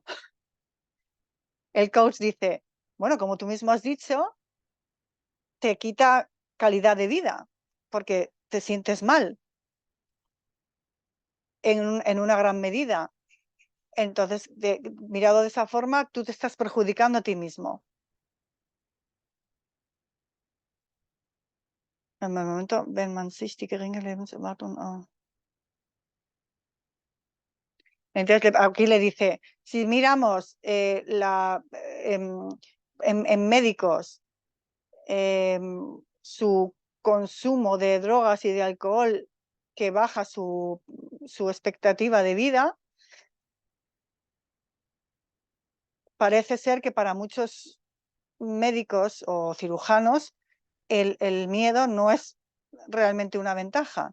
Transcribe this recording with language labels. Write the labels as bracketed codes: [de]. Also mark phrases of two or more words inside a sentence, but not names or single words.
[es] El coach dice, bueno, como tú mismo has dicho, te quita calidad de vida porque te sientes mal en una gran medida. Entonces, mirado de esa forma, tú te estás perjudicando a ti mismo. En el momento, [de] wenn man sich die geringe Lebenserwartung... [es] Entonces, aquí le dice, si miramos en médicos su consumo de drogas y de alcohol que baja su expectativa de vida, parece ser que para muchos médicos o cirujanos el miedo no es realmente una ventaja.